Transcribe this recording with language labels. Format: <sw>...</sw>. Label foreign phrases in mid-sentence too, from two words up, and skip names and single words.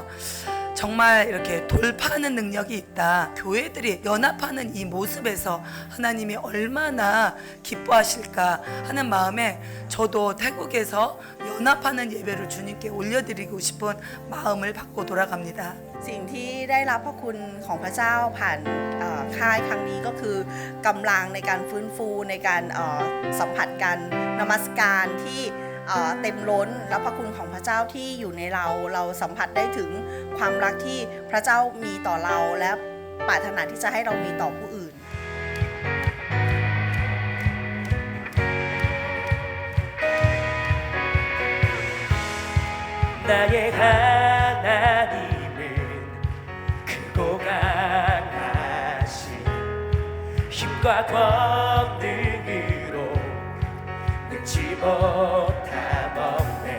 <ko>정말 이렇게 돌파하는 능력이 있다. 교회들이 연합하는 이 모습에서 하나님이 얼마나 기뻐하실까 하는 마음에 저도 태국에서 연합하는 예배를 주님께 올려드리고 싶은 마음을 갖고 돌아갑니다.</ko> <th>สิ่งที่ได้รับพระคุณของพระเจ้าผ่านค่ายครั้งนี้ก็คือกำลังในการฟื้นฟูในการสัมผัสการนมัสการที่เต็มล้นและพระคุณของพระเจ้าที่อยู่ในเราสัมผัสได้ถึงความรักที่พระเจ้ามีต่อเราและปรารถนาที่จะให้เรามีต่อผู้อื่น</th> <ko>나의 하나님은 크고 강한 힘과 권능으로 능치 못함 없네.</ko>